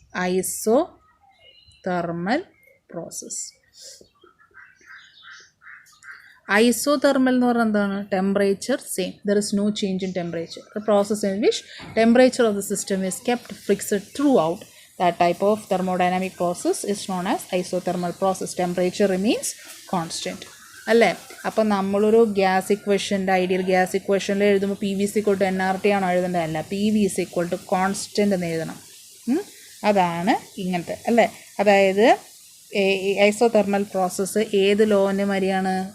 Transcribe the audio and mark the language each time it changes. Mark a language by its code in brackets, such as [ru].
[en] Isothermal process. [ml] Isothermal എന്ന് പറഞ്ഞാൽ എന്താണ്? Temperature same, [en] There is no change in temperature. A process in which temperature of the system is kept fixed throughout. That type of thermodynamic process is known as isothermal process. Temperature remains constant. അല്ലേ? [ml] അപ്പം നമ്മളൊരു gas ഇക്വേഷൻ്റെ ideal gas ഇക്വേഷനിൽ എഴുതുമ്പോൾ PV = nRT ആണോ എഴുതേണ്ടത്? അല്ല, PV = constant എന്ന് എഴുതണം. അതാണ് ഇങ്ങനത്തെ അല്ലേ. അതായത് ഐസോതെർമൽ പ്രോസസ്സ് ഏത് ലോന് മാതിരിയാണ്?